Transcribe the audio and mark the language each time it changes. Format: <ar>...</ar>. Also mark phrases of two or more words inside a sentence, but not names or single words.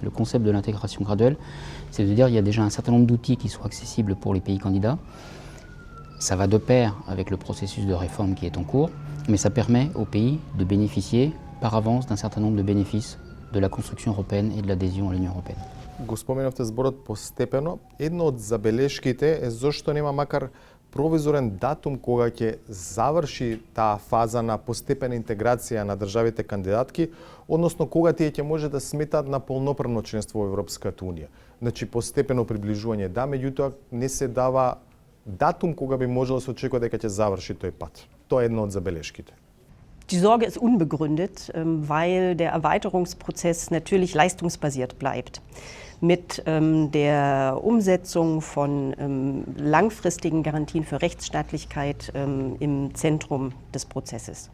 <fr>Le concept de l'intégration graduelle, c'est de dire qu'il y a déjà un certain nombre d'outils qui sont accessibles pour les pays candidats. Ça va de pair avec le processus de réforme qui est en cours, mais ça permet aux pays de bénéficier par avance d'un certain nombre de bénéfices de la construction européenne et de l'adhésion à l'Union européenne.</fr> <mk>Го споменавте зборот постепено. Една од забелешките е зошто нема макар провизорен датум кога ќе заврши таа фаза на постепена интеграција на државите кандидатки, односно кога тие ќе може да сметаат на полноправно членство во Европската унија. Значи постепено приближување да, меѓутоа не се дава датум кога би можело да се очекува дека ќе заврши тој пат. Тоа е една од забелешките.</mk> <de>Die Sorge ist unbegründet, weil der Erweiterungsprozess natürlich leistungsbasiert bleibt. Mit der Umsetzung von langfristigen Garantien für Rechtsstaatlichkeit im Zentrum des Prozesses.</de>